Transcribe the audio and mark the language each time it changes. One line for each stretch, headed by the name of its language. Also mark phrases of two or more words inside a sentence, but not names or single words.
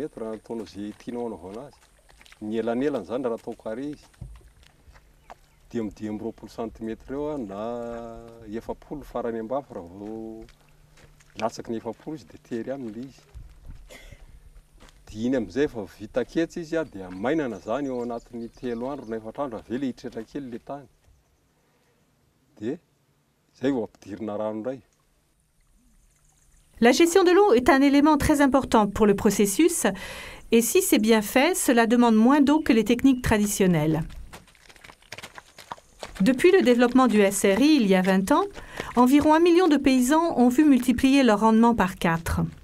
Malagasy: raha ataonao zay tianao anaovana azy ny elanelany zany raha atao carré izy dia amin'ny 20 cm eo na 70 farany ambafy raha vao latsaky ny 70 izy dia tery aminy izy dia iny amizay efa vita ketsy izy dia mainana zany eo anatin'ny 3 andro na 4 andro avela hitratra kely le tany dia zay vao ampidirina rano indray.
French: La gestion de l'eau est un élément très important pour le processus et si c'est bien fait, cela demande moins d'eau que les techniques traditionnelles. Depuis le développement du SRI il y a 20 ans, environ 1 million de paysans ont vu multiplier leur rendement par 4.